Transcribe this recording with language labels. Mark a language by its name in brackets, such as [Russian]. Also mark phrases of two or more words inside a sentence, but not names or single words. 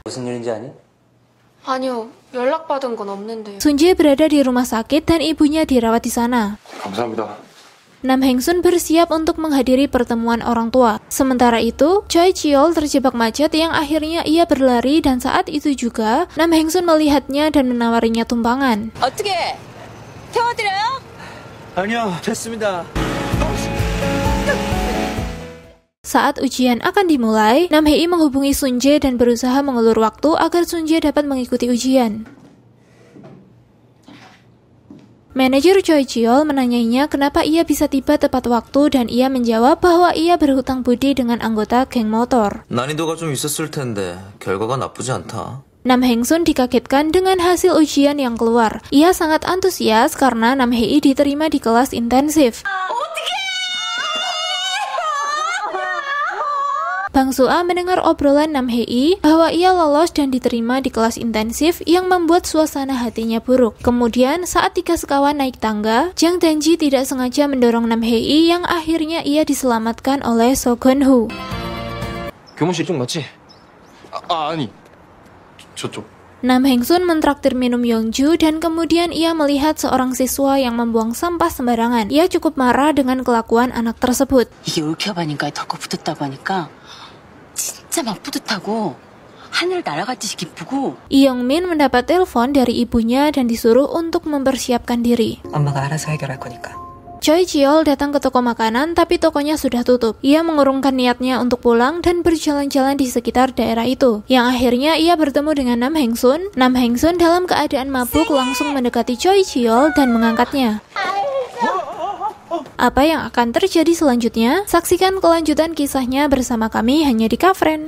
[Korean] 무슨 일인지 아니? 아니요, 연락받은 건 없는데요. [Indonesian] Sunjae berada di rumah sakit dan ibunya dirawat di sana. [Korean] 감사합니다. [Indonesian] Nam Hengsun bersiap untuk menghadiri pertemuan orang tua. Sementara itu, Choi Cheol terjebak macet yang akhirnya ia berlari dan saat itu juga, Nam Hengsun melihatnya dan menawarinya tumpangan. [Korean] 어떻게? 태워드려요? 아니요, 됐습니다. [Indonesian] Saat ujian akan dimulai, Nam Hee menghubungi Sunjae dan berusaha mengulur waktu agar Sunjae dapat mengikuti ujian. Manajer Choi Cheol menanyainya kenapa ia bisa tiba tepat waktu dan ia menjawab bahwa ia berhutang budi dengan anggota geng motor. [Korean] 난이도가 좀 있었을 텐데 결과가 나쁘지 않다. [Indonesian] Nam Hengsun dikagetkan dengan hasil ujian yang keluar. Ia sangat antusias karena Nam Hee diterima di kelas intensif. Bang Soo-a mendengar obrolan Nam Hee bahwa ia lolos dan diterima di kelas intensif yang membuat suasana hatinya buruk. Kemudian saat 3 sekawan naik tangga, Jang Dan-ji tidak sengaja mendorong Nam Hee yang akhirnya ia diselamatkan oleh So Gun-ho. [Korean] 교무실 쪽 맞지? 아니. 저쪽. [Indonesian] Nam Hengsun mentraktir minum Yeongju dan kemudian ia melihat seorang siswa yang membuang sampah sembarangan. Ia cukup marah dengan kelakuan anak tersebut. [Korean] 이게 얽혀바니까 덮고 붙었다고 하니까 진짜 막 뿌듯하고 하늘 날아갈 듯이 기쁘고. [Indonesian] Yeong-min mendapat telepon dari ibunya dan disuruh untuk mempersiapkan diri. [Korean] 엄마가 알아서 해결할 거니까. [Indonesian] Choi Cheol datang ke toko makanan tapi tokonya sudah tutup. Ia mengurungkan niatnya untuk pulang dan berjalan-jalan di sekitar daerah itu. Yang akhirnya ia bertemu dengan Nam Hengsun. Nam Hengsun dalam keadaan mabuk langsung mendekati Choi Cheol dan mengangkatnya. Apa yang akan terjadi selanjutnya? Saksikan kelanjutan kisahnya bersama kami hanya di Kafren.